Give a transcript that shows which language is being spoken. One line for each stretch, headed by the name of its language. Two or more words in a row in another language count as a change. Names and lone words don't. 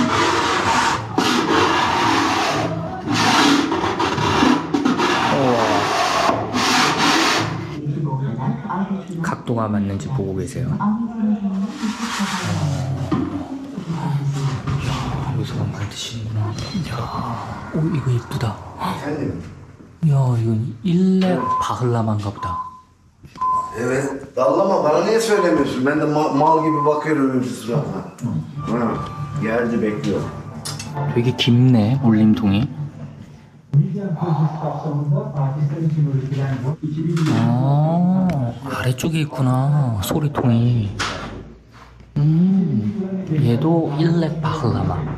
Korean: 각도가 맞는지 보고 계세요. 여기서 만드시는구나. 야, 오 이거 예쁘다. 야 이건 일렉 바흐라만가 보다.
Turkish: Evet. Dallama bana niye söylemiyorsun? Ben de mal gibi bakıyorum suratına. Ha, geldi bekliyor.
Korean: 되게 깊네 울림통이. 아 아래쪽에 있구나 소리통이. 얘도 일렉 바흐라마.